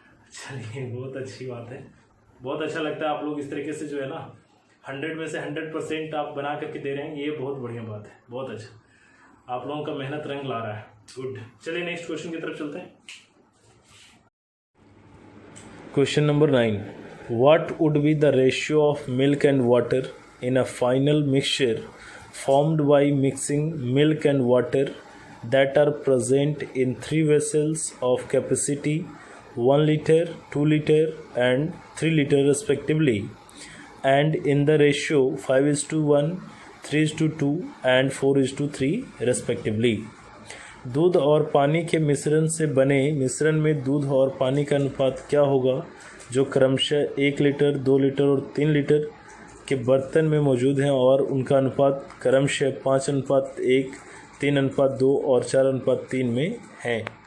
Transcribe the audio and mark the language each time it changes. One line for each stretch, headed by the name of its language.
Hindi: चलिए, बहुत अच्छी बात है, बहुत अच्छा लगता है आप लोग इस तरीके से जो है ना 100 में से 100% आप बना करके दे रहे हैं, ये बहुत बढ़िया बात है, बहुत अच्छा। आप लोगों का मेहनत रंग ला रहा है, गुड। चलिए नेक्स्ट क्वेश्चन की तरफ चलते हैं।
English: Question number 9. What would be the ratio of milk and water in a final mixture formed by mixing milk and water that are present in 3 vessels of capacity 1 liter, 2 liter and 3 liter respectively, and in the ratio 5:1, 3:2 and 4:3 respectively?
Hindi: दूध और पानी के मिश्रण से बने मिश्रण में दूध और पानी का अनुपात क्या होगा जो क्रमशः 1 लीटर, 2 लीटर और 3 लीटर के बर्तन में मौजूद हैं और उनका अनुपात क्रमशः 5:1, 3:2 और 4:3 में है?